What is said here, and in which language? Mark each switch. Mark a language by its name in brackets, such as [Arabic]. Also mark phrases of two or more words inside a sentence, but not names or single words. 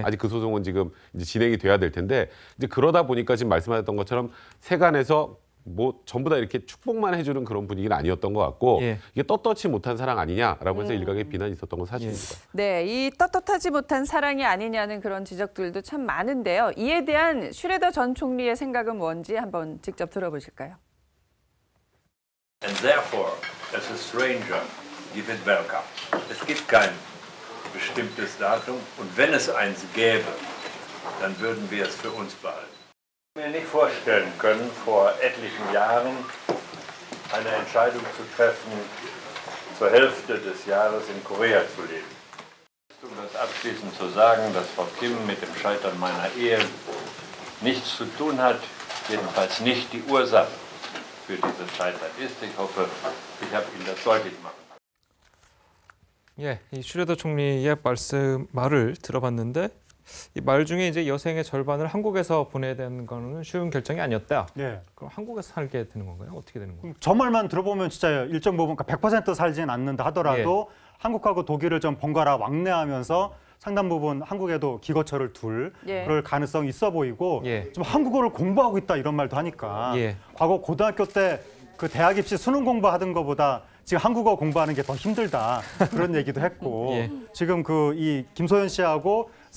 [Korean] 아직 그 소송은 지금 이제 진행이 돼야 될 텐데, 이제 그러다 보니까 지금 말씀하셨던 것처럼 세간에서 뭐 전부 다 이렇게 축복만 해주는 그런 분위기는 아니었던 것 같고, 예. 이게 떳떳이 못한 사랑 아니냐라고 해서 일각의 비난이 있었던 건 사실입니다. 네, 이 떳떳하지 못한 사랑이 아니냐는 그런 지적들도 참 많은데요. 이에 대한 슈레더 전 총리의 생각은 뭔지 한번 직접 들어보실까요? [English] And therefore, as a stranger, give it welcome. [German] Es gibt kein bestimmtes Datum und wenn es eins gäbe, dann würden wir es für uns behalten. Ich mir nicht vorstellen können, vor etlichen Jahren eine Entscheidung zu treffen, zur Hälfte des Jahres in Korea zu leben. Um das abschließend zu sagen, dass Frau Kim mit dem Scheitern meiner Ehe nichts zu tun hat, jedenfalls nicht die Ursache für dieses Scheitern ist. Ich hoffe, ich habe Ihnen das deutlich machen können. [Korean] 예, 이 슈레더 총리의 말을 들어봤는데 이 말 중에 이제 여생의 절반을 한국에서 보내야 되는 거는 쉬운 결정이 아니었다. 예. 그럼 한국에서 살게 되는 건가요? 어떻게 되는 건가요? 저 말만 들어보면 진짜 일정 부분, 그러니까 100% 살지는 않는다 하더라도 한국하고 독일을 좀 번갈아 왕래하면서 상당 부분 한국에도 기거처를 둘 그럴 가능성이 있어 보이고 좀 한국어를 공부하고 있다 이런 말도 하니까 과거 고등학교 때 그 대학 입시 수능 공부하던 것보다 지금 한국어 공부하는 게 더 힘들다 그런 얘기도 했고 지금 그 이 김소연 씨하고